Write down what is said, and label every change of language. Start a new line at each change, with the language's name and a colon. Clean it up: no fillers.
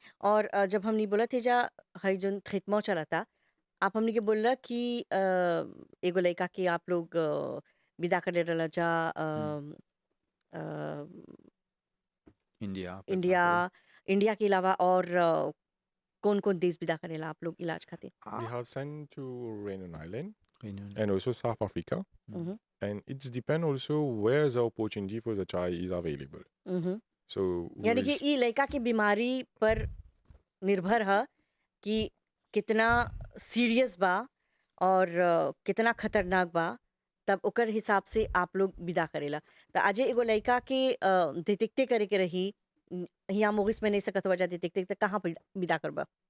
Bhojpuri: और जब हमने बोला थे जा हई जोन खिदमत चला था आप हमने के बोला कि एगो लड़का के आप लोग विदा कर ले रहा जा India
English: for
Bhojpuri: India
English: example
Bhojpuri: India के अलावा और कौन कौन देश विदा करेला आप लोग इलाज खातिर
English: We have sent to Reunion Island Reunion. and also South Africa. And it's depend also where the opportunity for the child is available. So
Bhojpuri: यानी कि ई लड़का की बीमारी पर निर्भर है कि कितना सीरियस बा और कितना खतरनाक बा तब ओकर हिसाब से आप लोग विदा करेला तो आज एगो लड़का के देखते करे के रही यहाँ मोगिस में नहीं सकत वजह देखते तो कहाँ पर विदा करबा